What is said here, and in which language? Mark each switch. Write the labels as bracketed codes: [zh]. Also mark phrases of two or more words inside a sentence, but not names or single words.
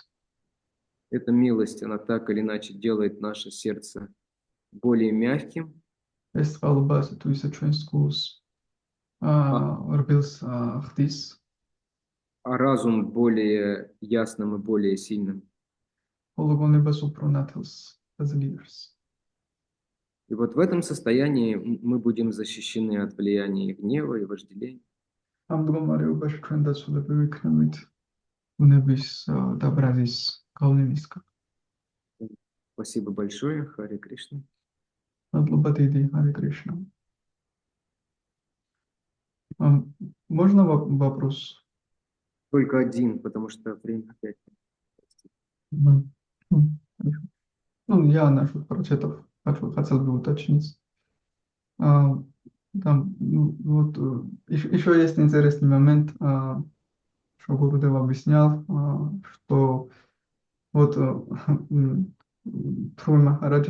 [ru] Эта милость, она так или иначе делает наше сердце более мягким. [ka] ეს წყალობა ასე თუ ისე ჩვენს გულს რბილს ხდის. [ru] А разум более ясным и более сильным. [ka] ხოლო გონებას უფრო ნათელს აძლიერს. [ru] И вот в этом состоянии мы будем защищены от влияния гнева и вожделения. [ka] ამ მდგომარეობაში ჩვენ დაცულები ვიქნებით უნების და ბრაზის გავლენისგან. [ru] Спасибо большое, Харе Кришна. [ka] მადლობა დიდი, ჰარე კრიშნა. [ru] Можно вопрос? Только один, потому что время опять. Мгм. Хорошо. Ну, я насчет прочитав, хотел бы уточнить. Там, вот, еще есть интересный момент, что Гурудев объяснял, что вот Трубы Махараджа,